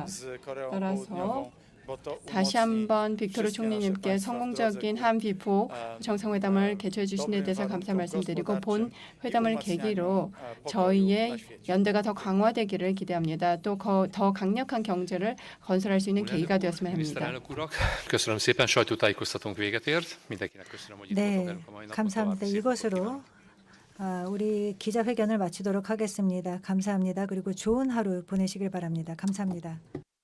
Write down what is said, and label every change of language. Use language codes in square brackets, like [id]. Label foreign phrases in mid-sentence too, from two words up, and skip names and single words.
[ko] 따라서 다시 한번 빅토르 총리님께 성공적인 한비포 정상회담을 개최해 주신 데 대해서 감사 말씀드리고 본 회담을 계기로 저희의 연대가 더 강화되기를 기대합니다. 또 더 강력한 경제를 건설할 수 있는 계기가 되었으면 합니다. [hu] Miniszterelnök urak, köszönöm szépen, sajtótájékoztatónk véget ért. Mindenkinek köszönöm, hogy itt voltak [ko] 네, [hu] velünk a mai napon. [ko] 감사합니다. [hu] További szép napot [ko] 이것으로 [hu] kívánok. [ko] 우리 기자회견을 마치도록 하겠습니다. 감사합니다. 그리고 좋은 하루 보내시길 바랍니다. 감사합니다.